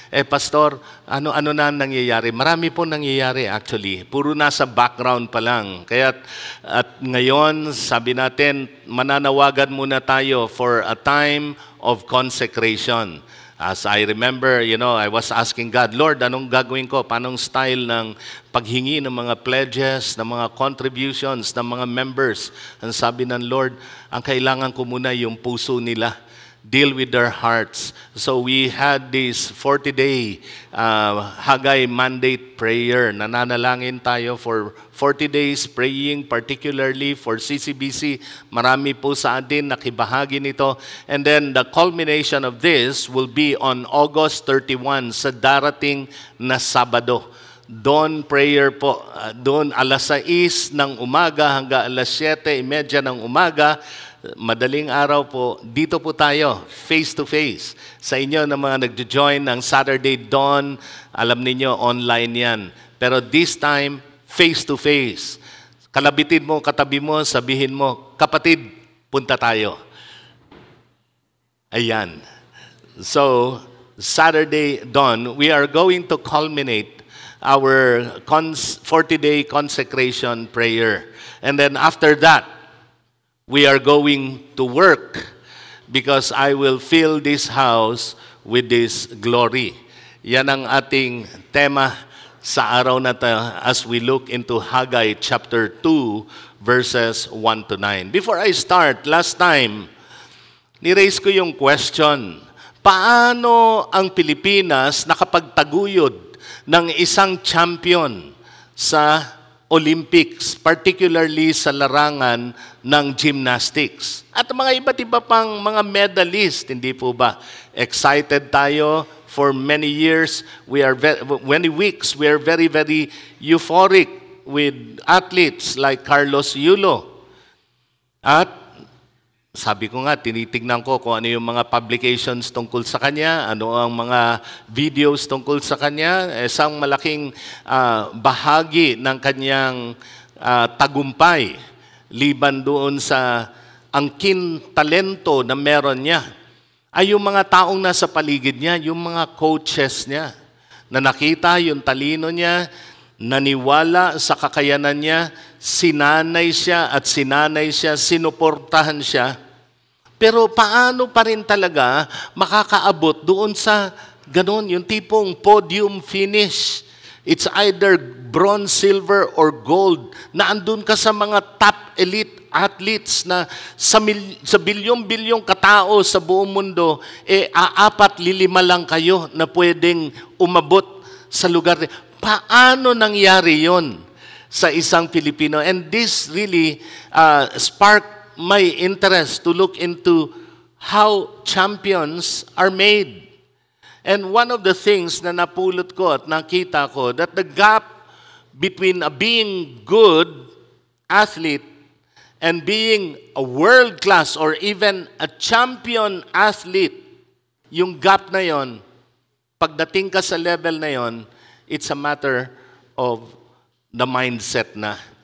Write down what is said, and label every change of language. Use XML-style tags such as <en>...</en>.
<tl>Pastor, ano na nangyayari? Marami po nangyayari actually. Puro nasa background pa lang. Kaya at ngayon, sabi natin, mananawagan muna tayo</tl> <en>for a time of consecration. As I remember, I was asking God, Lord,</en> <tl>anong gagawin ko? Paanong style ng paghingi ng mga pledges, ng mga contributions, ng mga members? Ang sabi ng Lord, ang kailangan ko muna yung puso nila</tl> <en>deal with their hearts. So we had this 40-day Haggai mandate prayer.</en> <tl>Nananalangin tayo</tl> <en>for 40 days, praying particularly for CCBC.</en> <tl>Marami po sa atin nakibahagi nito.</tl> <en>And then the culmination of this will be on August 31</en> <tl>sa darating na Sabado. Dawn prayer po, doon alas 6 ng umaga hanggang alas 7:30 ng umaga, madaling araw po, dito po tayo,</tl> <en>face to face.</en> <tl>Sa inyo na mga nagjo-join ng Saturday Dawn, alam niyo online yan. Pero</tl> <en>this time, face to face.</en> <tl>Kalabitin mo, katabi mo, sabihin mo, kapatid, punta tayo. Ayan.</tl> <en>So, Saturday Dawn, we are going to culminate our 40-day consecration prayer. And then after that, we are going to work because I will fill this house with this glory.</en> <tl>Yan ang ating tema sa araw na ito</tl> <en>as we look into</en> <tl>Haggai chapter 2 verses 1 to 9.</tl> <en>Before I start, last time,</en> <tl>ni-raise ko yung question, paano ang Pilipinas nakapagtaguyod ng isang champion sa Olympics, particularly sa larangan ng gymnastics. At mga iba't iba pang mga medalist, hindi po ba?</tl> <en>Excited tayo for many years. Many weeks, we are very, very euphoric with athletes like Carlos Yulo.</en> <tl>At sabi ko nga, tinitignan ko kung ano yung mga publications tungkol sa kanya, ano ang mga videos tungkol sa kanya. Isang malaking bahagi ng kanyang tagumpay, liban doon sa angkin talento na meron niya, ay yung mga taong nasa paligid niya, yung mga coaches niya, na nakita yung talino niya, naniwala sa kakayanan niya, sinanay siya, sinuportahan siya. Pero paano pa rin talaga makakaabot doon sa ganon, yung tipong podium finish?</tl> <en>It's either bronze, silver, or gold.</en> <tl>Na andun ka sa mga top elite athletes na sa bilyong-bilyong katao sa buong mundo, aapat, lilima lang kayo na pwedeng umabot sa lugar. Paano nangyari yon sa isang Pilipino?</tl> <en>And this really sparked my interest to look into how champions are made. And one of the things</en> <tl>na napulot ko at nakita ko,</tl> <en>that the gap between being good athlete and being a world-class or even a champion athlete,</en> <tl>yung gap na yon,</tl> <en>pagdating ka sa level na yon, it's a matter of the mindset na.</en>